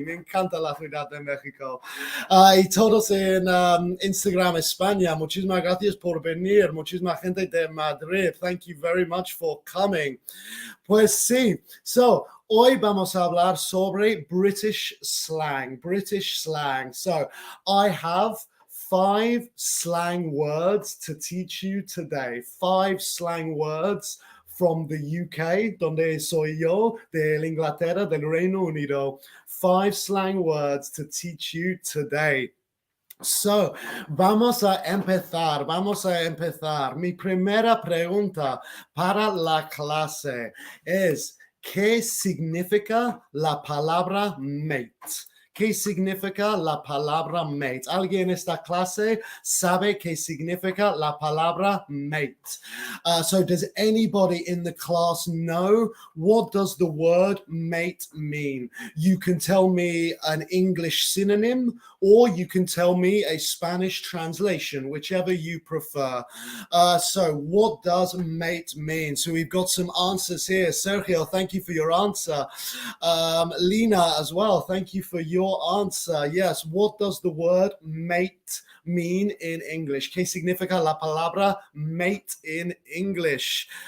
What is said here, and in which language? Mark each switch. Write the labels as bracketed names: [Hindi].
[Spanish] Me encanta la Ciudad de México. Y todos en Instagram España, muchísimas gracias por venir. Muchísima gente de Madrid. [English] Thank you very much for coming. [Spanish] Pues sí, hoy vamos a hablar sobre British slang. [English] British slang. So I have 5 slang words to teach you today. 5 slang words from the UK, [Spanish] donde soy yo, de Inglaterra, del Reino Unido. [English] 5 slang words to teach you today. [Spanish] So, vamos a empezar. Mi primera pregunta para la clase es, ¿qué significa la palabra mate? ¿Qué significa la palabra mate? ¿Alguien en esta clase sabe qué significa la palabra mate? [English] So does anybody in the class know what does the word mate mean? You can tell me an English synonym or you can tell me a Spanish translation, whichever you prefer. So what does mate mean? So we've got some answers here. Sergio, thank you for your answer. Lina as well, thank you for your answer. Yes, what does the word mate mean in English? [Spanish] ¿Qué significa la palabra mate [English] in English?